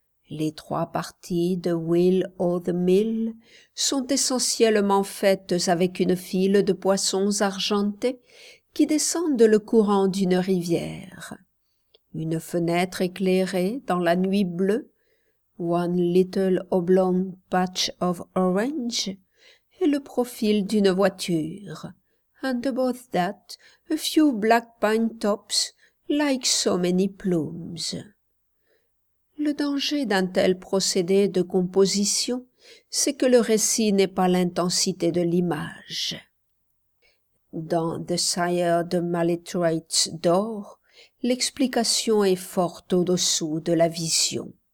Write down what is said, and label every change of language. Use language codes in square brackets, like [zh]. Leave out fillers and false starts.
[fr] Les trois parties de Will o' the Mill sont essentiellement faites avec une file de poissons argentés qui descendent le courant d'une rivière. Une fenêtre éclairée dans la nuit bleue, [en] One little oblong patch of orange, [fr] et le profil d'une voiture. [en] And above that, a few black pine tops, like so many plumes. [fr] Le danger d'un tel procédé de composition, c'est que le récit n'est pas l'intensité de l'image. Dans The Sire de Maladroit d'Or, l'explication est forte au-dessous de la vision.